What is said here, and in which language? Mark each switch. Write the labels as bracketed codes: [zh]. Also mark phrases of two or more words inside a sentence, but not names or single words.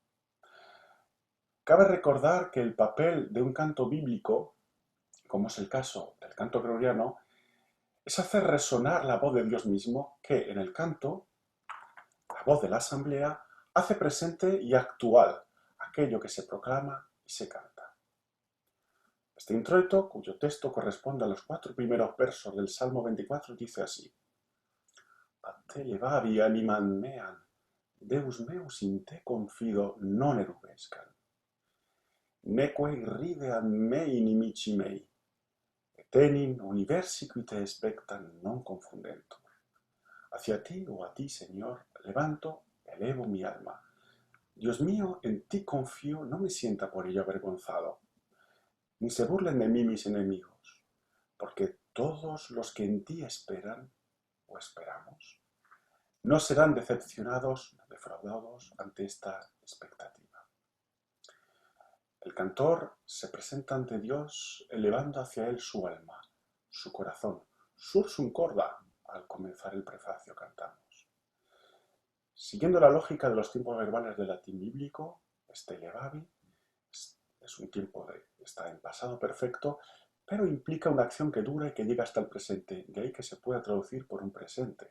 [es] Cabe recordar que el papel de un canto bíblico, como es el caso del canto gregoriano, es hacer resonar la voz de Dios mismo, que en el canto, la voz de la asamblea, hace presente y actual aquello que se proclama y se canta. Este introito, cuyo texto corresponde a los 4 primeros versos del Salmo 24, dice así: [la] Ad te levavi animam meam, Deus meus in te confido non erubescam. Neque rideam mei inimici mei, et enim universi qui te expectam non confundentur. [es] Hacia ti, o a ti, Señor, levanto, elevo mi alma. Dios mío, en ti confío, no me sienta por ello avergonzado, ni se burlen de mí mis enemigos, porque todos los que en ti esperan, o esperamos, no serán decepcionados, defraudados ante esta expectativa. El cantor se presenta ante Dios elevando hacia él su alma, su corazón, [la] sursum corda. [es] Al comenzar el prefacio cantamos. Siguiendo la lógica de los tiempos verbales del latín bíblico, este levavi es un tiempo está en pasado perfecto, pero implica una acción que dura y que llega hasta el presente, de ahí que se pueda traducir por un presente.